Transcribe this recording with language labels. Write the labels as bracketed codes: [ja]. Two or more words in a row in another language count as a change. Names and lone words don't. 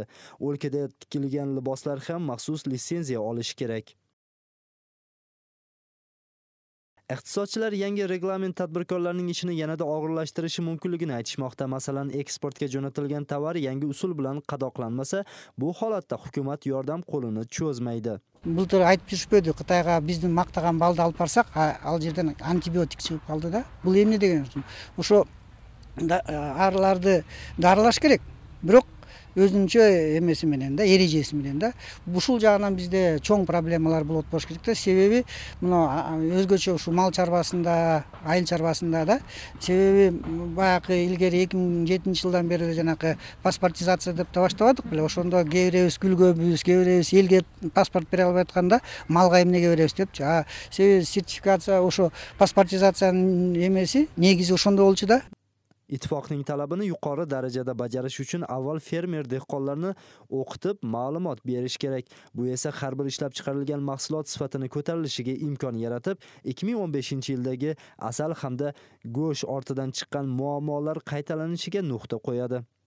[uz] O'lkada tikilgan liboslar ham maxsus litsenziya olishi kerak. Iqtisodchilar yangi reglament tadbirkorlarning ishini yanada og'irlashtirishi mumkinligini aytishmoqda. Masalan, eksportga jo'natilgan tovar yangi usul bilan qadoqlanmasa, bu holatda hukumat yordam qo'lini cho'zmaydi. [ky] Былтыр айтып жүрүшпөдү, Кытайга биздин мактаган балды алып барсак, ал жерден антибиотик чыгып калды да. Бул эмне деген? Ошо арларды дарылаш керек. Бирок өзүнчө эмеси менен да, эрежеси менен да. Ушул жагынан бизде чоң проблемалар болот болуш керек да. Себеби мына өзгөчө ушу мал чарбасында, айыл чарбасында да. Себеби баягы илгери 2007 жылдан бери жанакы паспортизация деп баштабадык беле. Ошондо кээ биребиз күлгөбүз, кээ биребиз элге паспорт бере албай атканда малга эмнеге беребиз депчи. Себеби сертификация ошо паспортизациянын эмеси негизи ошондо болчу да. [uz] Ittifoqning talabini yuqori darajada bajarish uchun avval fermer dehqonlarni o'qitib, ma'lumot berish kerak. Bu esa har bir ishlab chiqarilgan mahsulot sifatini ko'tarilishiga imkon yaratib, 2015-yildagi asal hamda go'sht ortidan chiqqan muammolar qaytalanishiga nuqta qo'yadi.